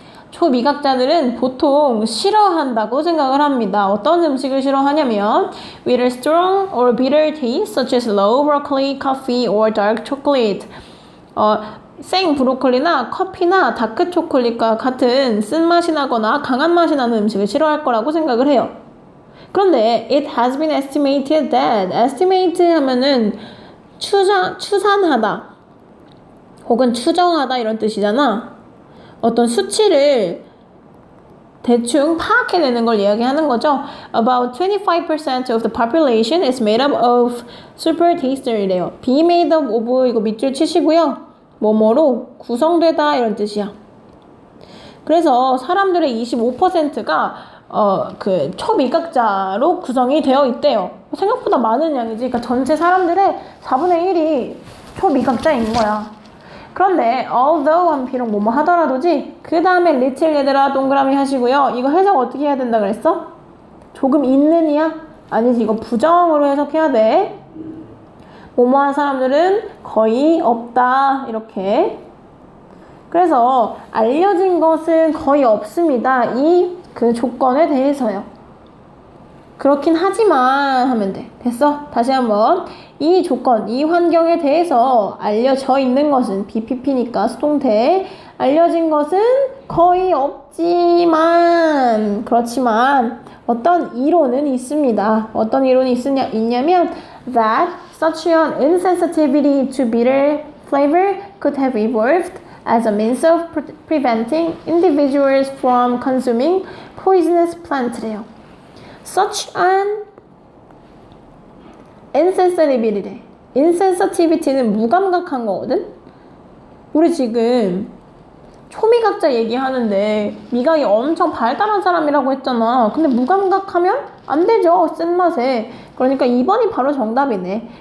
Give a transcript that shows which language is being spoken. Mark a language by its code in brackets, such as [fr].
[ko] 초미각자들은 보통 싫어한다고 생각을 합니다. 어떤 음식을 싫어하냐면 [en] with a strong or bitter taste such as low broccoli, coffee or dark chocolate. [ko] 생 브로콜리나 커피나 다크 초콜릿과 같은 쓴맛이 나거나 강한 맛이 나는 음식을 싫어할 거라고 생각을 해요. 그런데 [en] it has been estimated that, [ko] estimate 하면은 추산하다 혹은 추정하다 이런 뜻이잖아. 어떤 수치를 대충 파악해내는 걸 이야기하는 거죠. [en] About 25% of the population is made up of super taster이래요. be made up of [ko] 이거 밑줄 치시고요. 뭐뭐로 구성되다 이런 뜻이야. 그래서 사람들의 25%가 그 초미각자로 구성이 되어 있대요. 생각보다 많은 양이지. 그러니까 전체 사람들의 4분의 1이 초미각자인 거야. 그런데 although 한 비록 뭐뭐 하더라도지 그 다음에 little 얘들아 동그라미 하시고요. 이거 해석 어떻게 해야 된다 그랬어? 조금 있는이야? 아니지, 이거 부정으로 해석해야 돼. 뭐뭐한 사람들은 거의 없다 이렇게. 그래서 알려진 것은 거의 없습니다. 이 그 조건에 대해서요. 그렇긴 하지만 하면 돼. 됐어? 다시 한번. 이 조건, 이 환경에 대해서 알려져 있는 것은 BPP니까 수동태. 알려진 것은 거의 없지만, 그렇지만 어떤 이론은 있습니다. 어떤 이론이 있냐면 [en] that such an insensitivity to bitter flavor could have evolved as a means of preventing individuals from consuming poisonous plant래요. Such an insensitivity래. [ko] insensitivity는 무감각한 거거든? 우리 지금 초미각자 얘기하는데 미각이 엄청 발달한 사람이라고 했잖아. 근데 무감각하면 안 되죠. 쓴맛에. 그러니까 2번이 바로 정답이네.